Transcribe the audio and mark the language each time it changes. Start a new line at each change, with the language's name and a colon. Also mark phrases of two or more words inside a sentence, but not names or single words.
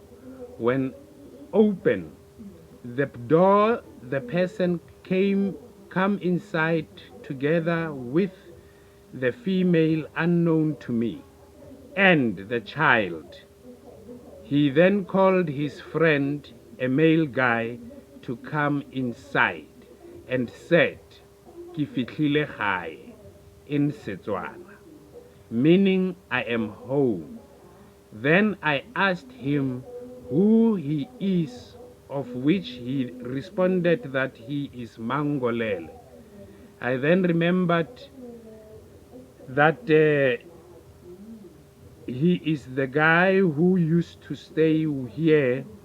English: When open the door, the person come inside together with the female unknown to me and the child. He then called his friend, a male guy, to come inside and said,
Tswana: "Ke fihlile gae,"
English: in Setswana, meaning I am home. Then I asked him who he is, of which he responded that he is Mangolele. I then remembered that he is the guy who used to stay here.